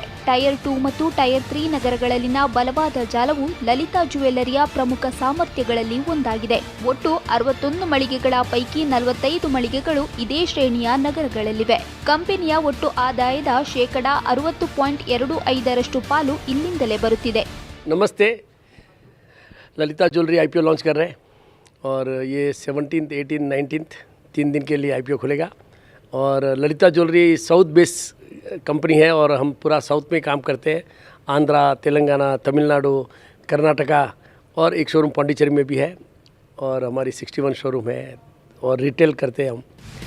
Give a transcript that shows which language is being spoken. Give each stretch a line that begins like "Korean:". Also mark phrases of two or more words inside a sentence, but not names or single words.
Kannada: ಟೈರ್ 2 ಮತ್ತು ಟೈರ್ 3 ನಗರಗಳಲ್ಲಿನ ಬಲವಾದ ಜಾಲವು ಲಲಿತಾ ಜ್ಯುವೆಲರಿಯ ಪ್ರಮುಖ ಸಾಮರ್ಥ್ಯಗಳಲ್ಲಿ ಒಂದಾಗಿದೆ. ಒಟ್ಟು 61 ಮಳಿಗೆಗಳ ಪೈಕಿ 45 ಮಳಿಗೆಗಳು ಇದೇ ಶ್ರೇಣಿಯ ನಗರಗಳಲ್ಲಿವೆ. ಕಂಪನಿಯ ಒಟ್ಟು ಆದಾಯದ 60.25% ಪಾಲು ಇಲ್ಲಿಂದಲೇ ಬರುತ್ತಿದೆ.
Hindi: नमस्ते, ललिता ज्वेलरी आईपीओ लॉन्च कर रहे हैं और ये 17th, 18th, 19th 3 दिन के लिए आईपीओ खुलेगा। और ललिता ज्वेलरी
English: south base company
Hindi: है और हम पूरा साउथ में काम करते हैं। आंध्रा, तेलंगाना, तमिलनाडु, कर्नाटका और एक शोरूम पांडिचेरी में भी है और हमारी 61 शोरूम है और रिटेल करते हैं हम।